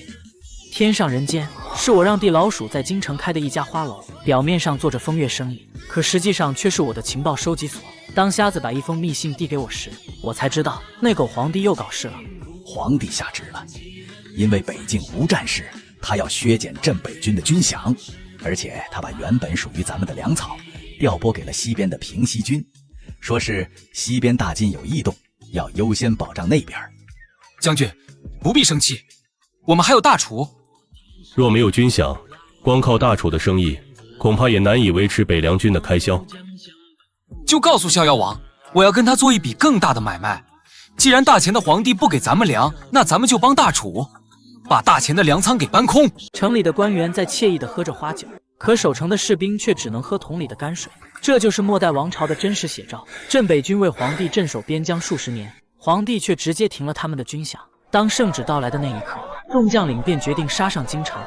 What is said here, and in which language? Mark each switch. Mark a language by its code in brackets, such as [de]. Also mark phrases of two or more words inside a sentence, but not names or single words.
[zh] 天上人間是我讓地老鼠在京城開的一家花樓，表面上做着風月生意，可實際上卻是我的情報收集所。當瞎子把一封密信遞給我時，我才知道那狗皇帝又搞事了。皇帝下旨了，因為北境無戰事，他要削減鎮北軍的軍饷，而且他把原本屬於咱們的糧草調撥給了西邊的平西軍，說是西邊大金有異動，要優先保障那邊。將軍不必生氣，我們還有大廚。若沒有軍饷，光靠大廚的生意，恐怕也難以維持北涼軍的開銷。就告訴逍遙王，我要跟他做一筆更大的買賣。既然大錢的皇帝不給咱們糧，那咱們就幫大廚把大錢的糧倉給搬空。城裡的官員在愜意地喝着花酒，可守城的士兵卻只能喝桶裡的泔水。這就是末代王朝的真實寫照。鎮北軍為皇帝鎮守邊疆數十年，皇帝卻直接停了他們的軍饷。當聖旨到來的那一刻，眾將領便決定殺上京城。